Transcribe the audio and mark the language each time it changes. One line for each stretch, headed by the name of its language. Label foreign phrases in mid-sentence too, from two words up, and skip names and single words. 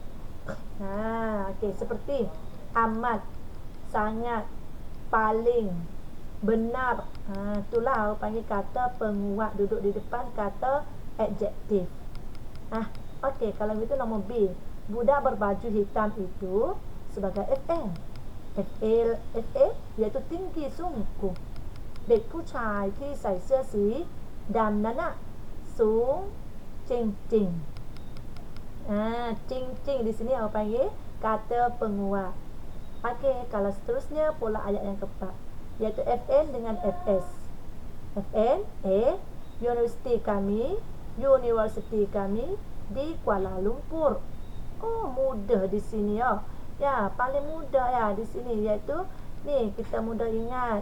Malay: Okey, seperti amat, sangat, paling, benar. Itulah orang panggil kata penguat duduk di depan kata adjektif. Okey, kalau begitu nombor B. Budak berbaju hitam itu sebagai FN. FA iaitu tinggi sungguh.
Thai: เด็กผู้ชายที่ใส่เสื้อสีดำนั้นสูงจริงๆจริง
Malay: di sini apa panggil kata penguat. Okey, kalau seterusnya pula ayat yang keempat, iaitu FN dengan FS. FN universiti kami di Kuala Lumpur. Mudah di sini ya, paling mudah ya di sini, iaitu ni kita mudah ingat.